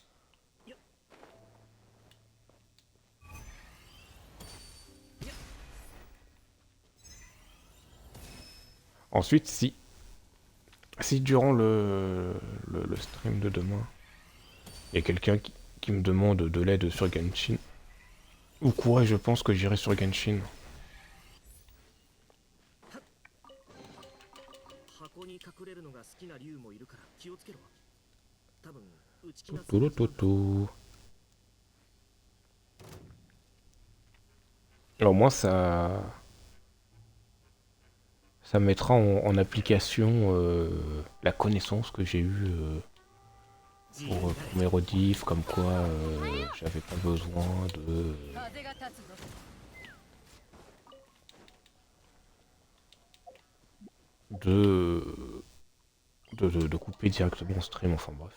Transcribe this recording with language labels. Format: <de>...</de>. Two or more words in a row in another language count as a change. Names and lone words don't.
<fr>Ensuite, si durant le stream de demain, il y a quelqu'un qui me demande de l'aide sur Genshin, ou quoi, je pense que j'irai sur Genshin.</fr> <ja>箱に隠れるのが好きな竜もいるから気をつけろ。多分内気な</ja> <fr>Toutou. Alors moi, ça mettra en application la connaissance que j'ai eue pour mes rediffs, comme quoi j'avais pas besoin de, de couper directement en stream, enfin bref.</fr>